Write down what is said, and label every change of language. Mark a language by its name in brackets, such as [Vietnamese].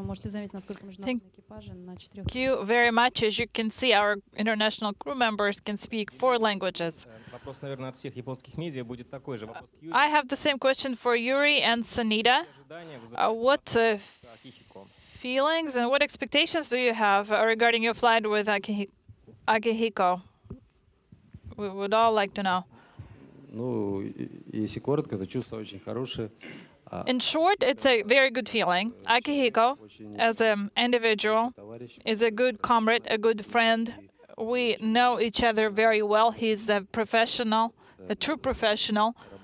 [Russian] Можете заметить, насколько международные экипажи на 4. [English] Thank you very much. As you can see, our international crew members can speak 4 languages. [Russian] Вопрос, наверное, от всех японских медиа будет такой же. [English] I have the same question for Yuri and Sanita. What feelings and what expectations do you have regarding your flight with Akihiko? We would all like to know. [Russian] Ну, если коротко, то чувство очень хорошее. [English] In short, it's a very good feeling. Akihiko, as an individual, is a good comrade, a good friend. We know each other very well. He's a professional, a true professional.